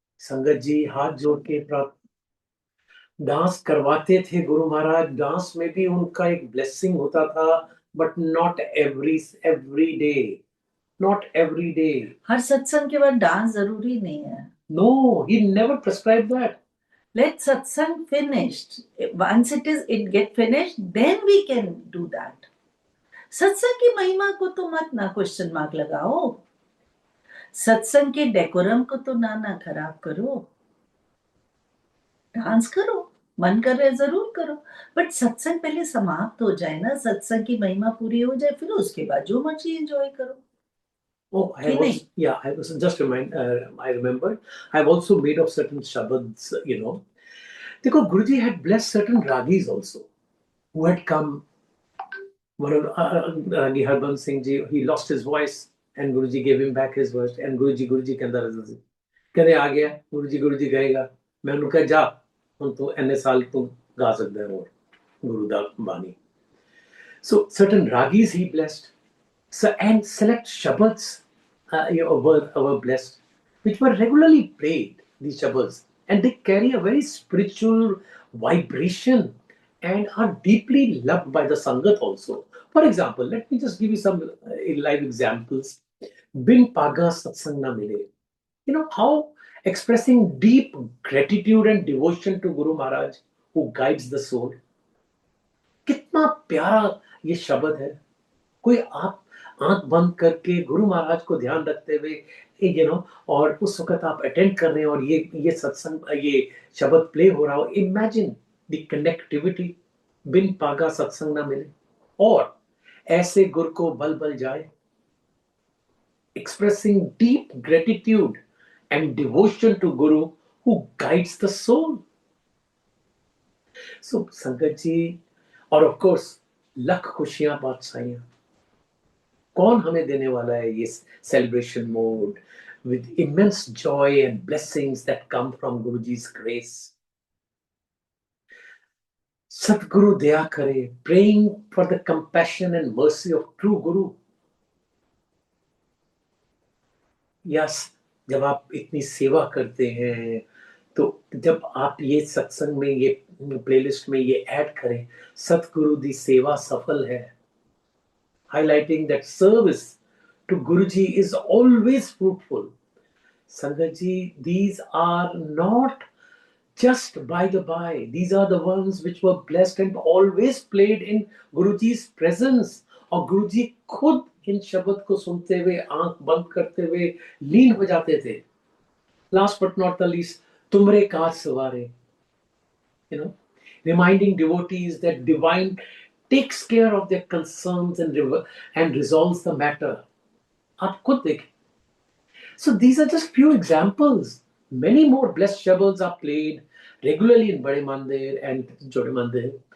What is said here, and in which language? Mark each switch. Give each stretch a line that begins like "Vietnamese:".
Hindi: संगत जी हाथ जोड़ के डांस करवाते थे गुरु महाराज, डांस में भी उनका एक ब्लेसिंग होता था,
English: But not every day, not every day.
Hindi: हर सत्संग के बाद डांस जरूरी नहीं है।
English: No, he never prescribe that. Let satsang finished. Once it get finished, then we can do that.
Hindi: सत्संग की महिमा को तो मत ना क्वेश्चन मार्क लगाओ, सत्संग के डेकोरम को तो ना खराब करो। डांस करो, मन कर रहे जरूर करो, बट सत्संग पहले समाप्त हो जाए ना, सत्संग की महिमा पूरी हो जाए, फिर उसके बाद जो मर्जी एंजॉय करो।
English: Oh, I
Hindi: कि
English: was,
Hindi: नहीं?
English: yeah, I was just I remember, I've also made of certain shabads, you know. Because Guruji had blessed certain ragis also, who had come. One of Ragi Harbans Singh Ji, he lost his voice, and Guruji
Hindi: gave him back his voice, and Guruji कहता रहता था, कहते आ गया गुरुजी गाएगा, मैं उन्होंने कहा जा, हम तो इतने साल तो गा सकते हैं और गुरुदास बानी.
English: So certain ragis he blessed, so, and select shabads were blessed, which were regularly played, these shabads, and they carry a very spiritual vibration and are deeply loved by the Sangat also. For example, let me just give you some live examples. Bin Paga Satsang Na Mile. You know how expressing deep gratitude and devotion to Guru Maharaj who guides the soul.
Hindi: कितना प्यारा ये शब्द है. कोई आप आंख बंद करके गुरु महाराज को ध्यान रखते हुए और उस वक्त आप अटेंड कर रहे हैं और ये सत्संग, ये शब्द प्ले हो रहा हो.
English: Imagine the connectivity.
Hindi: बिन पागा सत्संग ना मिले, और ऐसे गुरु को बल बल जाए.
English: Expressing deep gratitude and devotion to Guru who guides the soul. So, Sangat ji, और of course,
Hindi: लख खुशियां बादशाहियां, कौन हमें देने वाला है ये
English: celebration mode with immense joy and blessings that come from Guruji's grace. Satguru दया करे, praying for the compassion and mercy of true Guru.
Hindi: Yes, जब आप इतनी सेवा करते हैं, तो जब आप ये सत्संग में, ये प्लेलिस्ट में ये ऐड करें, सतगुरु दी सेवा सफल है,
English: highlighting that service to Guruji is always fruitful. Sangat ji, these are not just by the by, these are the ones which were blessed and always played in Guruji's presence.
Hindi: और गुरुजी खुद इन शब्द को सुनते हुए, आंख बंद करते हुए लीन हो जाते थे.
English: Last but not the least, tumre kaaj saware, reminding devotees that divine takes care of their concerns and resolves the matter.
Hindi: Aap khud dekhen.
English: So these are just few examples. Many more blessed shabads are played regularly in Bade Mandir and Chhote Mandir.